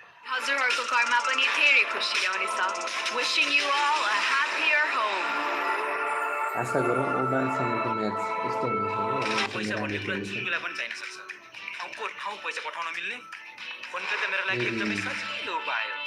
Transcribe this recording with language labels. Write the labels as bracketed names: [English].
[Nepali] हजुरहरूको घरमा पनि धेरै खुसी ल्याउनेछ. [English] Wishing you all a happier home. [Nepali] आशा गरौँ ओमानसँगको म्याच यस्तो हुनेछ पैसा भन्ने कुरा जुन बेला पनि चाहिन सक्छ. ठाउँ पैसा पठाउन मिल्ने. फोन पे त मेरो लागि एकदमै सजिलो उपाय हो.